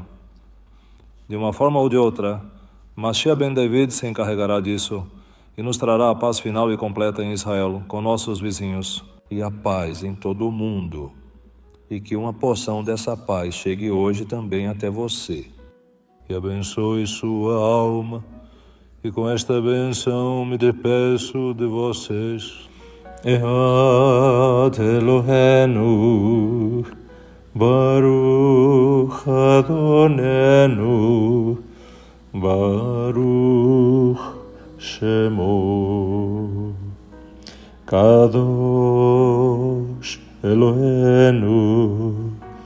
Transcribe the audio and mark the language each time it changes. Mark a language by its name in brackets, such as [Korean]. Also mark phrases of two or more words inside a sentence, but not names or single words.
[Portuguese] De uma forma ou de outra, Mashiach ben David se encarregará disso e nos trará a paz final e completa em Israel, com nossos vizinhos, e a paz em todo o mundo. E que uma porção dessa paz chegue hoje também até você. E abençoe sua alma. E com esta benção me despeço de vocês. [Hebrew] אחד אלהינו ברוך אדונינו ברוך שמו קדוש אלהינו,